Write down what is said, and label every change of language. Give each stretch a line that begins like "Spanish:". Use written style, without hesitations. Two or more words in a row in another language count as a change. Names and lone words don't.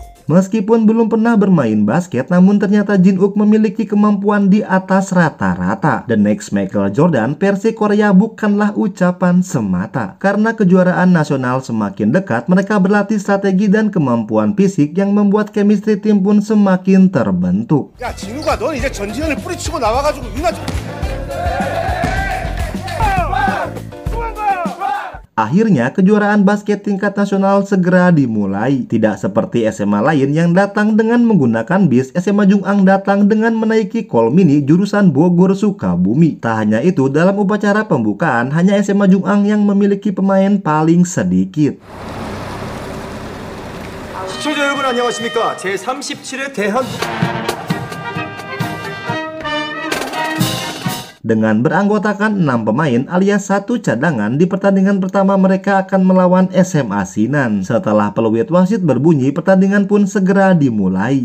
Indonesian: Meskipun belum pernah bermain basket, namun ternyata Jin-uk memiliki kemampuan di atas rata-rata.
English: The next
Indonesian: Michael Jordan versi Korea bukanlah ucapan semata. Karena kejuaraan nasional semakin dekat, mereka berlatih strategi dan kemampuan fisik yang membuat chemistry tim pun semakin terbentuk.
Korean: 야, 진우가 넌 이제 전지현을 뿌리치고 나와가지고 유나
Indonesian: Akhirnya kejuaraan basket tingkat nasional segera dimulai. Tidak seperti SMA lain yang datang dengan menggunakan bis, SMA Jungang datang dengan menaiki Kol Mini jurusan Bogor Sukabumi. Tak hanya itu, dalam upacara pembukaan hanya SMA Jungang yang memiliki pemain paling sedikit.
Korean: 시청자 여러분 안녕하십니까? 제37회 대한
Indonesian: Dengan beranggotakan 6 pemain alias 1 cadangan, di pertandingan pertama mereka akan melawan SMA Sinan. Setelah peluit wasit berbunyi, pertandingan pun segera dimulai.